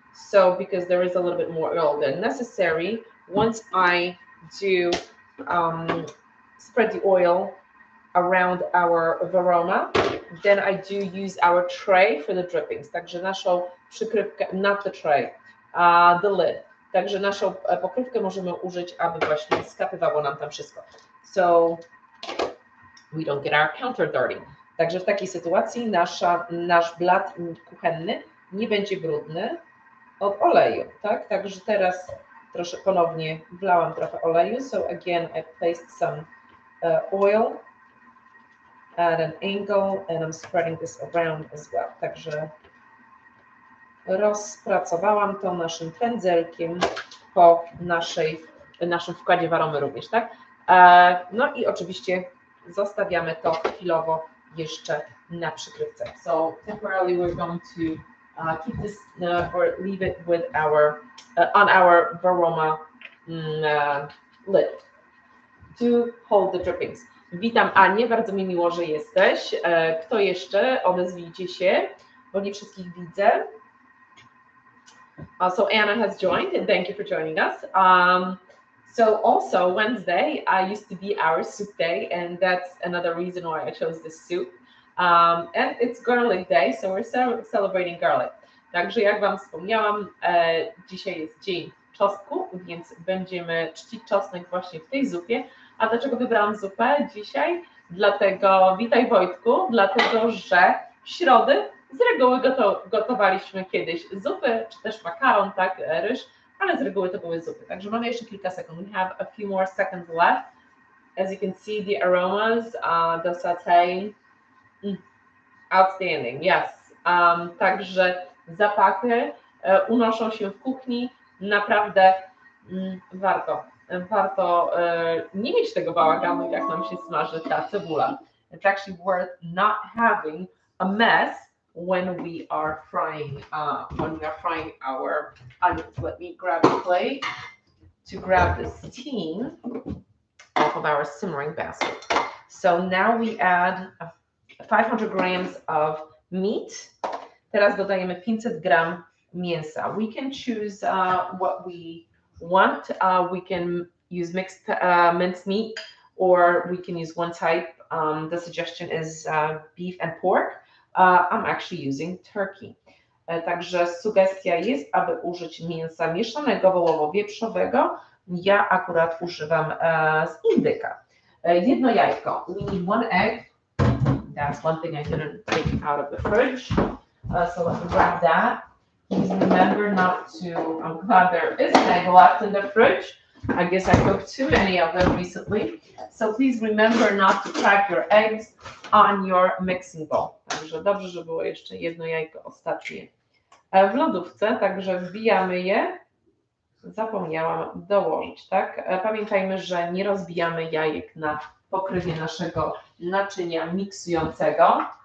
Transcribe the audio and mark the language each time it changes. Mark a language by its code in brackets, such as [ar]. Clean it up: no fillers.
[en] So because there is a little bit more oil than necessary, once I do spread the oil around our varoma, then I do use our tray for the drippings. [pl] Także naszą przykrywkę, [en] not the tray, the lid. [pl] Także naszą pokrywkę możemy użyć, aby właśnie skapywało nam tam wszystko. [en] So we don't get our counter dirty. [pl] Także w takiej sytuacji nasz blat kuchenny nie będzie brudny od oleju, tak? Także teraz ponownie wlałam trochę oleju. [en] So again, I placed some oil at an angle and I'm spreading this around as well. [pl] Także rozpracowałam to naszym pędzelkiem po naszym wkładzie waromy również, tak? No i oczywiście zostawiamy to chwilowo jeszcze na przykrywce. [en] So temporarily we're going to keep this or leave it with on our varoma lid to hold the drippings. [pl] Witam Anię, bardzo mi miło, że jesteś. Kto jeszcze? Odezwijcie się, bo nie wszystkich widzę. [en] So Anna has joined, and thank you for joining us. So also Wednesday used to be our soup day, and that's another reason why I chose this soup. And it's garlic day, so we're celebrating garlic. [pl] Także jak Wam wspomniałam, dzisiaj jest dzień czosnku, więc będziemy czcić czosnek właśnie w tej zupie. A dlaczego wybrałam zupę dzisiaj? Dlatego, witaj Wojtku, dlatego że w środę z reguły gotowaliśmy kiedyś zupy, czy też makaron, tak, ryż, ale z reguły to były zupy. Także mamy jeszcze kilka sekund. [en] We have a few more seconds left. As you can see, the aromas, the sautéing, outstanding, yes. [pl] Także zapachy unoszą się w kuchni, naprawdę warto nie mieć tego bałaganu, jak nam się smaży ta cebula. [en] It's actually worth not having a mess when we are frying our onions. Let me grab a plate to grab the steam off of our simmering basket. So now we add 500 grams of meat. [pl] Teraz dodajemy 500 gram mięsa. [en] We can choose what we want. We can use mixed minced meat, or we can use one type. The suggestion is beef and pork. I'm actually using turkey. [pl] Także sugestia jest, aby użyć mięsa mieszanego wołowo-wieprzowego. Ja akurat używam z indyka. Jedno jajko. [en] We need one egg. That's one thing I didn't take out of the fridge. So let me grab that. Please remember not to, I'm glad there is an egg left in the fridge. I guess I cooked too many of them recently. So please remember not to crack your eggs on your mixing bowl. [pl] Także dobrze, że było jeszcze jedno jajko ostatnie w lodówce, także wbijamy je. Zapomniałam dołożyć, tak? Pamiętajmy, że nie rozbijamy jajek na pokrywie naszego naczynia miksującego.